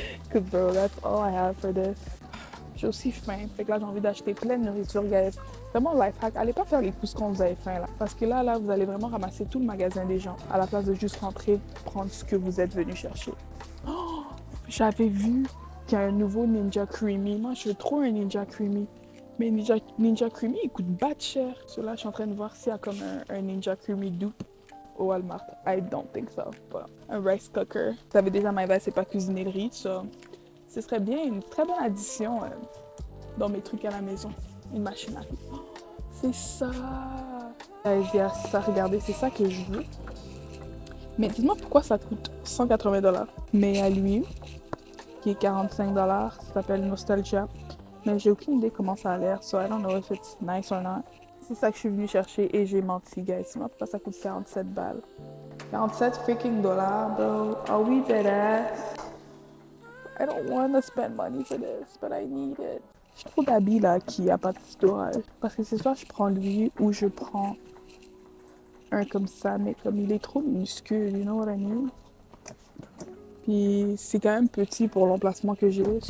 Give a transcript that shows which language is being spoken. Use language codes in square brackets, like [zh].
[en] Cause bro, that's all I have for this. [fr] J'ai aussi faim, fait que là, j'ai envie d'acheter plein de nourriture, guys. Vraiment life hack, allez pas faire les pouces quand vous avez faim, là. Parce que là, vous allez vraiment ramasser tout le magasin des gens, à la place de juste rentrer, prendre ce que vous êtes venu chercher. Oh! J'avais vu qu'il y a un nouveau Ninja Creamy. Moi, je veux trop un Ninja Creamy. Mais Ninja Creamy, il coûte bas cher. So là, je suis en train de voir s'il y a comme un Ninja Creamy dupe au Walmart. [en] I don't think so. [fr] But un rice cooker. Vous savez déjà, ma c'est pas cuisiner le riz. So. Ce serait bien une très bonne addition dans mes trucs à la maison. Une machine à riz. Oh, c'est ça. Il y a ça, regardez, c'est ça que je veux. Mais dites-moi pourquoi ça coûte $180. Mais à lui, qui est $45, ça s'appelle Nostalgia. Mais j'ai aucune idée comment ça a l'air, [en] so I don't know if it's nice or not. [fr] C'est ça que je suis venue chercher et j'ai menti, guys. Sinon, pourquoi ça coûte 47 balles? [en] 47 freaking dollars, bro. Are we dead ass? I don't want to spend money for this, but I need it. [fr] J'ai trop d'habits là qui a pas de storage. Parce que c'est soit je prends lui ou je prends un comme ça, mais comme il est trop minuscule, [en] you know what I mean? [fr] Puis Puis c'est quand même petit pour l'emplacement que j'ai.